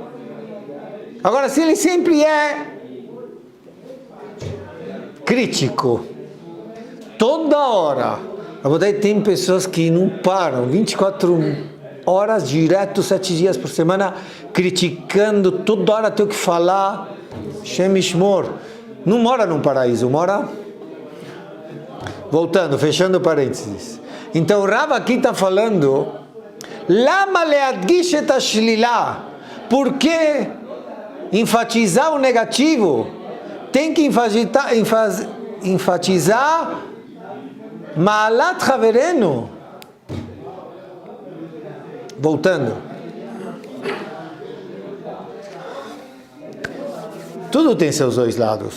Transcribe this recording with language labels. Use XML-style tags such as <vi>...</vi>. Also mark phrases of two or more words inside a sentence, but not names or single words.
<pt>Agora, se ele sempre é crítico, toda hora, tem pessoas que não param, 24 horas direto, 7 dias por semana, criticando, toda hora tem que falar.</pt> <he>השם ישמור.</he> <pt>Não mora num paraíso, mora Voltando, fechando parênteses. Então, o Rav aqui está falando,</pt> <he>למה להדגיש את השלילה.</he> <pt>Por que enfatizar o negativo? Tem que enfatizar</pt> <he>מעלת חברינו.</he> <pt>Voltando. Tudo tem seus dois lados.</pt>